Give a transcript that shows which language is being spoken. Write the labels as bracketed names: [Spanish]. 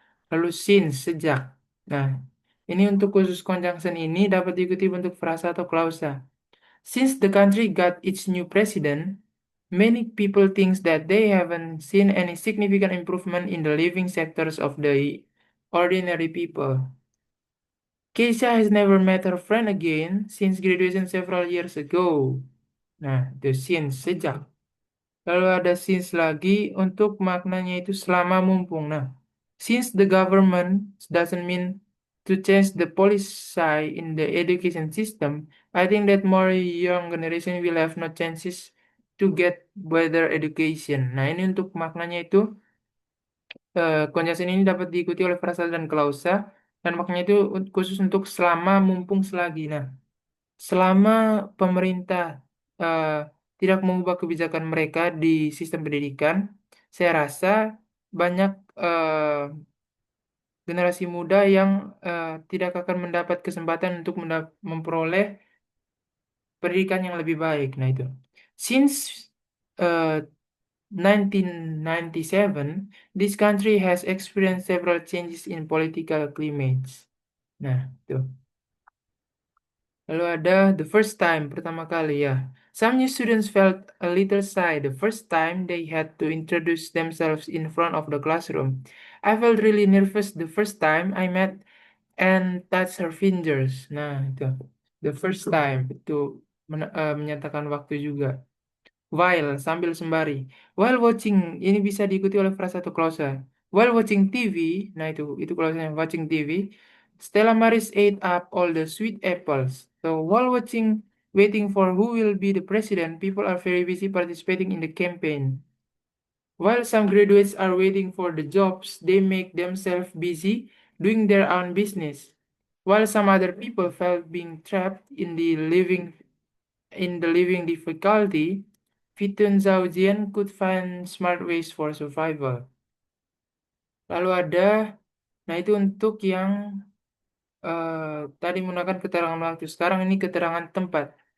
[Indonesian] Lalu since, sejak. Nah, ini untuk khusus conjunction ini dapat diikuti bentuk frasa atau klausa. [English] Since the country got its new president, many people think that they haven't seen any significant improvement in the living sectors of the ordinary people. Keisha has never met her friend again since graduation several years ago. [Indonesian] Nah, itu since, sejak. Lalu ada since lagi untuk maknanya itu selama mumpung. [English] Nah, since the government doesn't mean to change the policy in the education system, I think that more young generation will have no chances to get better education. [Indonesian] Nah, ini untuk maknanya itu conjunction ini dapat diikuti oleh frasa dan klausa dan maknanya itu khusus untuk selama mumpung selagi. Nah, selama pemerintah eh, tidak mengubah kebijakan mereka di sistem pendidikan, saya rasa banyak generasi muda yang tidak akan mendapat kesempatan untuk memperoleh pendidikan yang lebih baik. Nah, itu. [English] Since eh, 1997, this country has experienced several changes in political climates. [Indonesian] Nah, itu. Lalu ada [English] the first time, [Indonesian] pertama kali ya. [English] Some new students felt a little shy the first time they had to introduce themselves in front of the classroom. I felt really nervous the first time I met and touched her fingers. [Indonesian] Nah, itu. [English] The first time, [Indonesian] itu menyatakan waktu juga. While, sambil sembari. [English] While watching, [Indonesian] ini bisa diikuti oleh frasa atau klausa. [English] While watching TV, [Indonesian] nah itu klausanya, [English] watching TV, Stella Maris ate up all the sweet apples. So, while watching, waiting for who will be the president, people are very busy participating in the campaign. While some graduates are waiting for the jobs, they make themselves busy doing their own business. While some other people felt being trapped in the living difficulty, Fitun Zaujian could find smart ways for survival. [Indonesian] Lalu ada, nah itu untuk yang tadi menggunakan keterangan waktu. Sekarang ini keterangan tempat.